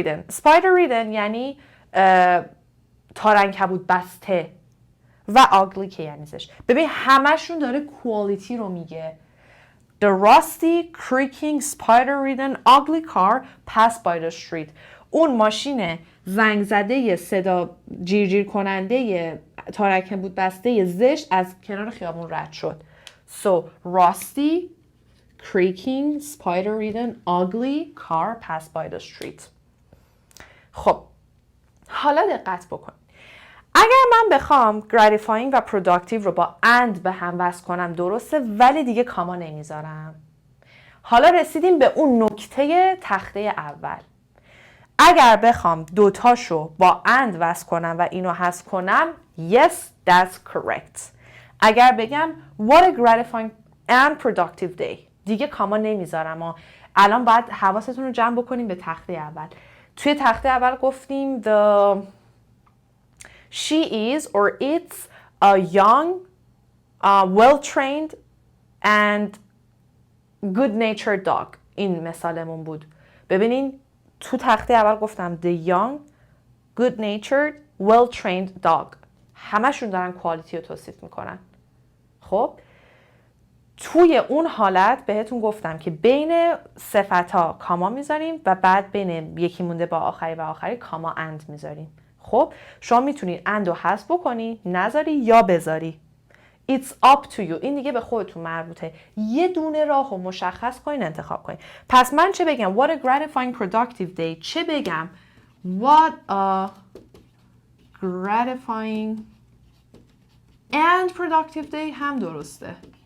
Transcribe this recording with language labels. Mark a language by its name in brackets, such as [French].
[Persian] spider-ridden یعنی تارعنکبوت بسته و ugly که یعنی زشت. ببین همشون داره کوالیتی رو میگه. [English] The rusty, creaking, spider-ridden, ugly car passed by the street. [Persian] اون ماشین زنگ زده صدا جیرجیر کننده تارعنکبوت بسته زشت از کنار خیابون رد شد. [English] So rusty, creaking, spider-ridden, ugly car passed by the street. [Persian] خب حالا دقت بکن. اگر من بخوام gratifying و productive رو با and به هم وصل کنم درسته، ولی دیگه کاما نمیذارم. حالا رسیدیم به اون نکته تخته اول. اگر بخوام دوتاشو با and وصل کنم و اینو حذف کنم [English] yes that's correct. [Persian] اگر بگم [English] what a gratifying and productive day [Persian] دیگه کاما نمیذارم. الان باید حواستون رو جمع بکنیم به تخته اول. توی تخته اول گفتیم [English] the she is or it's a young well-trained and good-natured dog. [Persian] این مثالمون بود. ببینین تو تخته اول گفتم [English] the young good-natured well-trained dog. [Persian] همشون دارن کوالیتی رو توصیف میکنن. خب توی اون حالت بهتون گفتم که بین صفت‌ها کاما میذاریم و بعد بین یکی مونده با آخری و آخری کاما اند میذاریم. خب شما میتونید اند رو حذف بکنی، نذاری یا بذاری. [English] It's up to you. [Persian] این دیگه به خودتون مربوطه. یه دونه راه رو مشخص کنین، انتخاب کنین. پس من چه بگم؟ [English] What a gratifying productive day. [Persian] چه بگم؟ [English] What a gratifying and productive day [Persian] هم درسته.